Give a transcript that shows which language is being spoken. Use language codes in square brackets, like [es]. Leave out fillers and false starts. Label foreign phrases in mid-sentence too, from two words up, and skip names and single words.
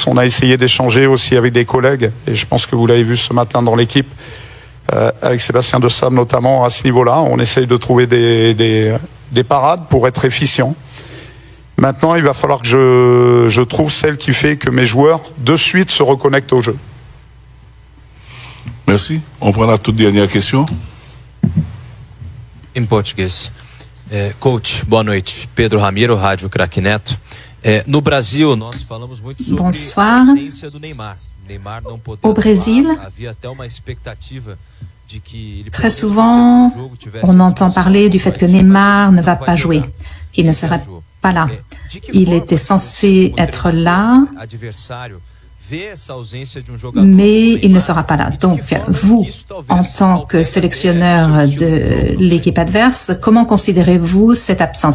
[fr] On a essayé d'échanger aussi avec des collègues. Et je pense que vous l'avez vu ce matin dans l'équipe, avec Sébastien de Sable notamment à ce niveau-là. On essaye de trouver des parades pour être efficient. Maintenant, il va falloir que je trouve celle qui fait que mes joueurs, de suite, se reconnectent au jeu. Merci. On prend la toute dernière question. [pt] Em português. Coach, boa noite. Pedro Ramiro, Rádio Craque Neto. No Brasil, nós falamos muito sobre a ausência do Neymar. Neymar não poder [fr] Au Brésil, [pt] havia até uma expectativa de que ele [fr] très souvent, on entend parler du fait que Neymar ne va pas jouer, qu'il ne serait pas là. Il était censé être là, mais il ne sera pas là. Donc, vous, en tant que sélectionneur de l'équipe adverse, comment considérez-vous cette absence?